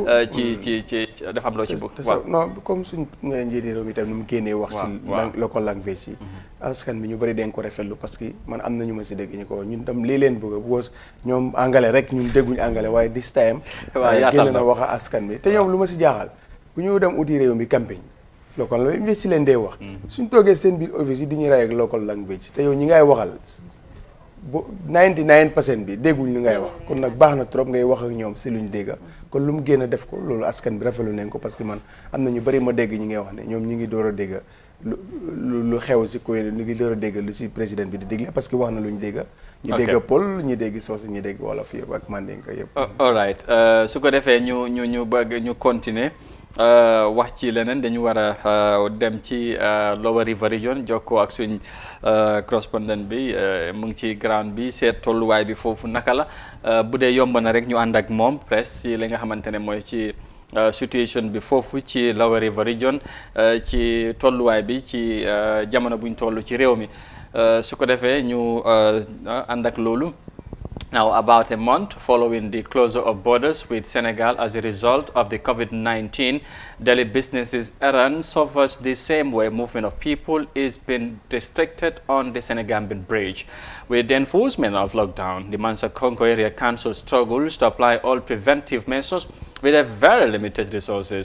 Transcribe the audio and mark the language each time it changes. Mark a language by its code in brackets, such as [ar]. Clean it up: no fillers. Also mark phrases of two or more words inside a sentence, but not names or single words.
[wo] ci dafa am loo ci bëgg. non comme suñ njiiti réew mi tam ni mu génnee wax si [en] local language [wo] yi askan bi ñu bëri dañ ko rafetlu parce que man am na ñu ma si dégg ñu ko ñun tam lii leen bëgg because ñoom anglais rek ñun dégguñu anglais waaye [en] this time [wo] génn na wax a askan bi te ñoom lu ma si jaaxal bu ñu dem uti réew mi campagne [en] local language [wo] si leen dee wax suñ toogee seen biir office yi di ñu ray ak [en] local language [wo] te yow ñi ngay waxal bu 99% bi dégguñ li ngay wax kon nag baax na trop ngay wax ak ñoom si luñ dégga kon lu mu génn a def ko loolu askan bi rafetlu nañ ko parce que man am na ñu bëri ma dégg ñi ngay wax ne ñoom ñi ngi door a dégg lu xew si koy ñu ngi door a dégg lu si président bi di dégle parce que wax na lu ñu dégg ñu dégg Pël ñu dégg Soose ñu dégg wolof yëpp ak Mandinka yëpp [en] all right [wo] su ko defee ñu bëgg ñu continuer wax ci leneen dañu war a dem ci Lower River Region jokkoo ak suñ correspondent bi mu ngi ci ground bi seet tolluwaay bi foofu naka la bu dee yomb na rek ñu ànd ak moom presque ci li nga xamante ne mooy ci situation bi foofu ci Lower River Region ci tolluwaay bi ci jamono buñ toll ci réew mi su ko defee ñu ànd ak loolu. [en] Now, about a month following the closure of borders with Senegal as a result of the COVID-19, daily businesses errand suffers the same way movement of people is being restricted on the Senegambian bridge. With the enforcement of lockdown, the Mansa Congo Area Council struggles to apply all preventive measures with a very limited resources.